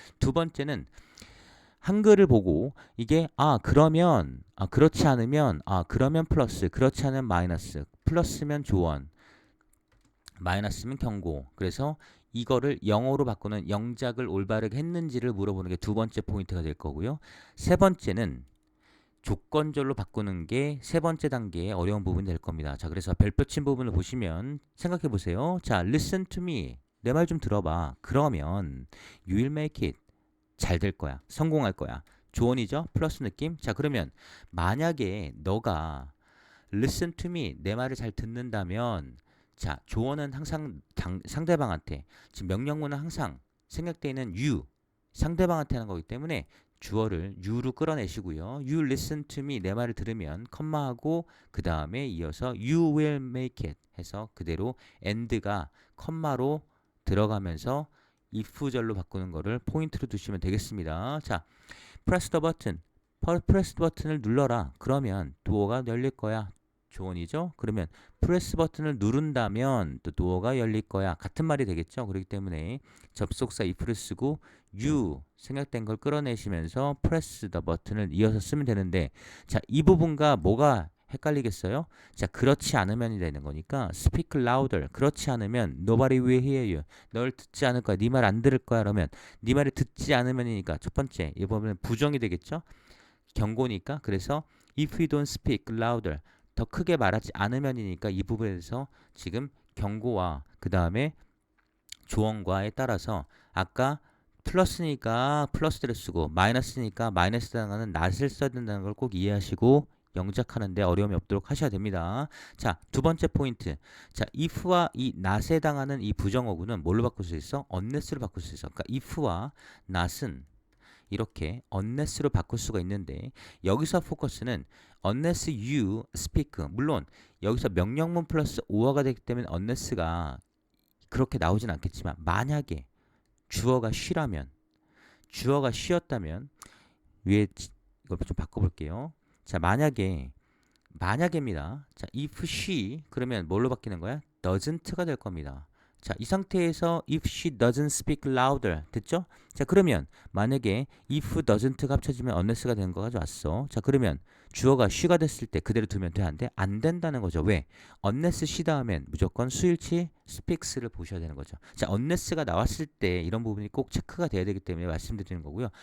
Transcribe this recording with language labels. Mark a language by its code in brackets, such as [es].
[ko] 두 번째는 한글을 보고 이게 그러면 그렇지 않으면 그러면 플러스 그렇지 않으면 마이너스 플러스면 조언 마이너스면 경고 그래서 이거를 영어로 바꾸는 영작을 올바르게 했는지를 물어보는 게 두 번째 포인트가 될 거고요. 세 번째는 조건절로 바꾸는 게 세 번째 단계의 어려운 부분이 될 겁니다. 자, 그래서 별표 친 부분을 보시면 생각해 보세요. 자, [en] listen to me. [ko] 내 말 좀 들어봐. 그러면 [en] you will make it. [ko] 잘 될 거야. 성공할 거야. 조언이죠? 플러스 느낌? 자, 그러면 만약에 너가 [en] listen to me. [ko] 내 말을 잘 듣는다면 자, 조언은 항상 상대방한테 지금 명령문은 항상 생략되어 있는 you 상대방한테 하는 거기 때문에 주어를 you로 끌어내시고요. [en] You listen to me [ko] 내 말을 들으면 컴마하고 그 다음에 이어서 [en] you will make it [ko] 해서 그대로 and가 컴마로 들어가면서 if절로 바꾸는 거를 포인트로 두시면 되겠습니다. 자, [en] press the button. [ko] press 버튼을 눌러라. 그러면 도어가 열릴 거야. 조언이죠? 그러면 프레스 버튼을 누른다면 또 도어가 열릴 거야. 같은 말이 되겠죠? 그렇기 때문에 접속사 if를 쓰고 you 생략된 걸 끌어내시면서 [en] press the [ko] 버튼을 이어서 쓰면 되는데 자, 이 부분과 뭐가 헷갈리겠어요? 자, 그렇지 않으면이 되는 거니까 [en] speak louder. [ko] 그렇지 않으면 [en] nobody will hear you. [ko] 널 듣지 않을 거야. 네 말 안 들을 거야. 그러면 네 말을 듣지 않으면이니까 첫 번째 이 부분은 부정이 되겠죠? 경고니까. 그래서 [en] if we don't speak louder [ko] 더 크게 말하지 않으면이니까 이 부분에서 지금 경고와 그 다음에 조언과에 따라서 아까 플러스니까 플러스를 쓰고 마이너스니까 마이너스당하는 낫을 써야 된다는 걸 꼭 이해하시고 영작하는데 어려움이 없도록 하셔야 됩니다. 자, 두 번째 포인트. 자, if와 이 not에 해당하는 이 부정어구는 뭘로 바꿀 수 있어? unless로 바꿀 수 있어. 그러니까 if와 not은 이렇게 unless로 바꿀 수가 있는데 여기서 포커스는 [en] unless you speak [ko] 물론 여기서 명령문 플러스 오어가 되기 때문에 unless가 그렇게 나오진 않겠지만 만약에 주어가 쉬라면 주어가 쉬었다면 위에 이걸 좀 바꿔볼게요. 자, 만약에입니다. 자, [en] if she [ko] 그러면 뭘로 바뀌는 거야? doesn't가 될 겁니다. 자, 이 상태에서 [en] if she doesn't speak louder [ko] 됐죠? 자, 그러면 만약에 if doesn't가 합쳐지면 unless가 되는 거 가져왔어. 자, 그러면 주어가 she가 됐을 때 그대로 두면 돼? 안 돼? 안 된다는 거죠. 왜? [en] unless she [ko] 다음엔 무조건 수일치 speaks를 보셔야 되는 거죠. 자, unless가 나왔을 때 이런 부분이 꼭 체크가 돼야 되기 때문에 말씀드리는 거고요.